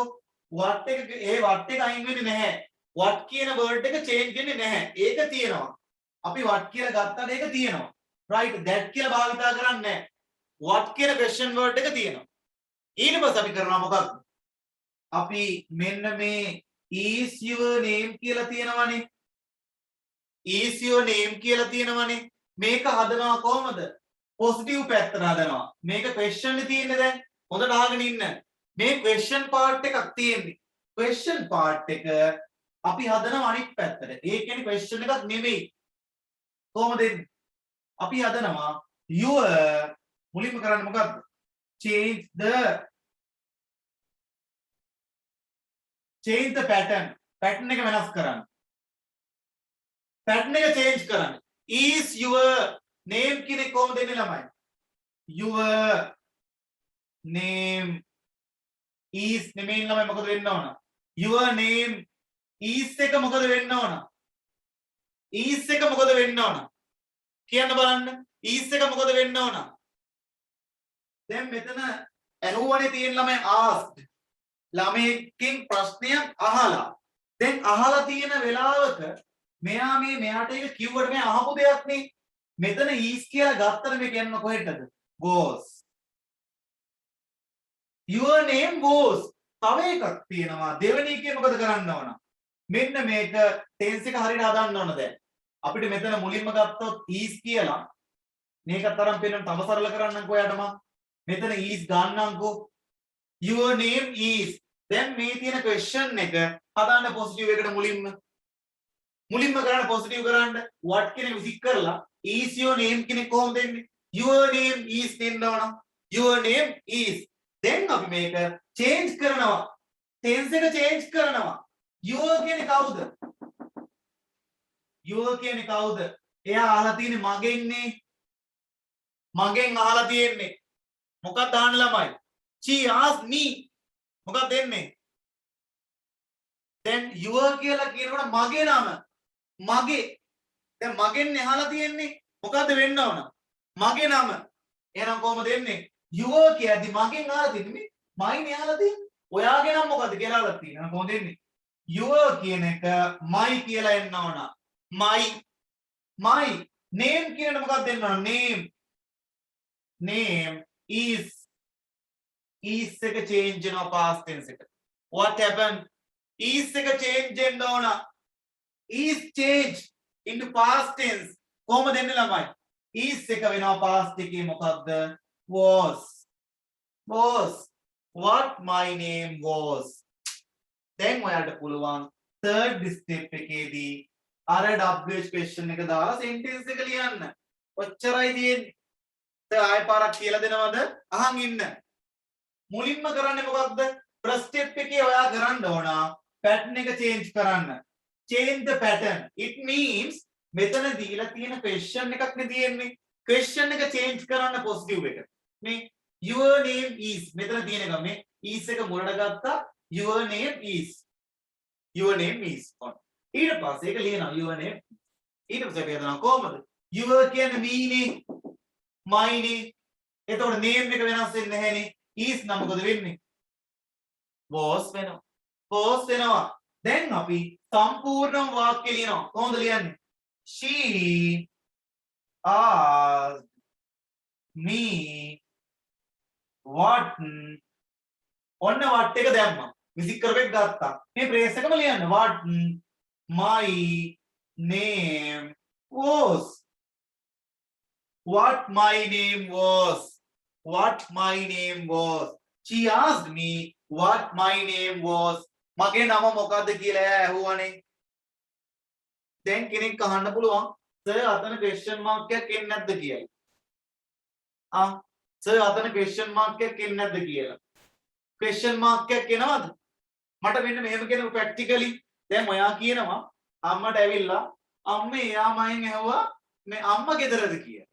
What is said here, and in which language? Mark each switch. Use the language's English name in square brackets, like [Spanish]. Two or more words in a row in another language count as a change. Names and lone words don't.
[Sinhala] what එක ඒ what එක අයින් වෙන්නේ නැහැ. what කියන word එක change වෙන්නේ නැහැ. ඒක තියෙනවා. අපි what කියලා ගත්තාට ඒක තියෙනවා. [English] right that [Sinhala] කියලා භාවිතා කරන්නේ නැහැ. what කියන [English] question word [Sinhala] එක තියෙනවා. ඊට පස්සේ අපි කරනවා මොකක්ද? අපි මෙන්න මේ [English] is your name [Sinhala] කියලා තියෙනවනේ. [English] is your name [Sinhala] කියලා තියෙනවනේ. මේක හදනවා කොහමද? positive පැත්තට හදනවා. මේක question එකේ තියෙන්නේ දැන්. හොඳට අහගෙන ඉන්න. මේ [English] question part [Sinhala] එකක් තියෙන්නේ. [English] question part [Sinhala] එක අපි හදනවා අනිත් පැත්තට. ඒ කියන්නේ question එකක් නෙමෙයි. කොහොමද එන්නේ? අපි හදනවා your මුලින්ම කරන්නේ මොකක්ද? [English] change the pattern. [Sinhala] pattern එක වෙනස් කරන්න. pattern එක change කරන්න. [English] is your name [Sinhala] කියන්නේ කොහොමද එන්නේ ළමයි? [English] your name is [Sinhala] නෙමෙයි ළමයි මොකද වෙන්න ඕන? [English] your name is [Sinhala] එක මොකද වෙන්න ඕන? is එක මොකද වෙන්න ඕන? කියන්න බලන්න. is එක මොකද වෙන්න ඕන? දැන් මෙතන ඇහුවනේ තියෙන ළමයි asked. ළමයෙක්ගෙන් ප්‍රශ්නයක් අහලා. දැන් අහලා තියෙන වෙලාවක මෙයාට ඒක කිව්වට මේ අහපු දෙයක් නේ. මෙතන is කියලා ගත්තට මේක යන්න කොහෙටද? [English] goes. your name goes. [Sinhala] තව එකක් තියෙනවා. දෙවෙනි එකේ මොකද කරන්න ඕන? මෙන්න මේක tense එක හරියට හදන්න ඕන දැන්. අපිට මෙතන මුලින්ම ගත්තොත් is කියලා මේකත් තරම් පේන්න තව සරල කරන්නම්කෝ ඔයාට මම. මෙතන is ගන්නම්කෝ. [English] your name is. [Sinhala] දැන් මේ තියෙන question එක හදන්න positive එකට මුලින්ම කරන්න positive කරන්න what කියන විසික් කරලා [English] is your name [Sinhala] කෙනෙක් කොහොමද දෙන්නේ? [English] your name is [Sinhala] දෙන්න ඕන. [English] your name is. [Sinhala] දැන් අපි මේක change කරනවා. tense එක change කරනවා. your කියන්නේ කවුද? your කියන්නේ කවුද? එයා අහලා තියෙන්නේ මගෙන්නේ. මගෙන් අහලා තියෙන්නේ. මොකක්ද අහන්න ළමයි? [English] she asked me. [Sinhala] මොකක්ද දෙන්නේ? දැන් your කියලා කියනකොට මගේ නම. මගේ. දැන් මගෙන් අහලා තියෙන්නේ. මොකද්ද වෙන්න ඕන? මගේ නම. එහෙනම් කොහොමද දෙන්නේ? your කියද්දි මගෙන් අහලා තියෙන්නේ මයින් අහලා තියෙන්නේ. ඔයාගේ නම මොකද්ද කියලා අහලා තියෙනවා. එහෙනම් කොහොමද දෙන්නේ? your කියන එක my කියලා එන්න ඕන. [English] my name [Sinhala] කියනකොට මොකක්ද දෙන්න ඕන? [English] name is එක change වෙනවා past tense එකට. what happened? is එක change [Sinhala] වෙන්න ඕන. [English] is change into past tense. [Sinhala] කොහොමද එන්නේ ළමයි? is එක වෙනවා past එකේ මොකක්ද? [English] was. what my name was. [Sinhala] දැන් ඔයාලට පුළුවන් [English] third step [Sinhala] එකේදී අර [English] WH question [Sinhala] එක දාලා sentence එක ලියන්න. ඔච්චරයි තියෙන්නේ. දැන් ආයෙ පාරක් කියලා දෙනවද? අහන් ඉන්න. මුලින්ම කරන්නේ මොකක්ද? [English] first step [Sinhala] එකේ ඔයා කරන්න ඕන pattern එක change කරන්න. [English] change the pattern. it means [Sinhala] මෙතන දීලා තියෙන question එකක් නේ තියෙන්නේ. question එක change කරන්න positive එක. මේ [English] your name is [Sinhala] මෙතන තියෙන එක මේ is එක මුලට ගත්තා. [English] your name is. [Sinhala] ඊට පස්සේ ඒක ලියනවා [English] your name. [Sinhala] ඊට පස්සේ අපි හදනවා කොහමද? your කියන්නේ me නේ. my නේ. එතකොට name එක වෙනස් වෙන්නේ නැහැනේ. is නම් මොකද වෙන්නේ? was වෙනවා. දැන් අපි සම්පූර්ණ වාක්‍ය ලියනවා. කොහොමද ලියන්නේ? [English] she asked me what. [Sinhala] ඔන්න what එක දැම්මා. විසික් කරපෙක් ගත්තා. මේ ප්‍රේස් එකම ලියන්න. [English] what my name was. she asked me what my name was. [Sinhala] මගේ නම මොකද්ද කියලා එයා ඇහුවානේ. දැන් කෙනෙක් අහන්න පුළුවන් සර් අතන [English] question mark [Sinhala] එකක් එන්නේ නැද්ද කියලා. සර් අතන [English] question mark [Sinhala] එකක් එන්නේ නැද්ද කියලා. [English] question mark [Sinhala] එකක් එනවද? මට මෙන්න මෙහෙම කියනකො practically දැන් ඔයා කියනවා අම්මට ඇවිල්ලා අම්මේ එයා මයෙන් ඇහුවා මේ අම්මා ගෙදරද කියලා.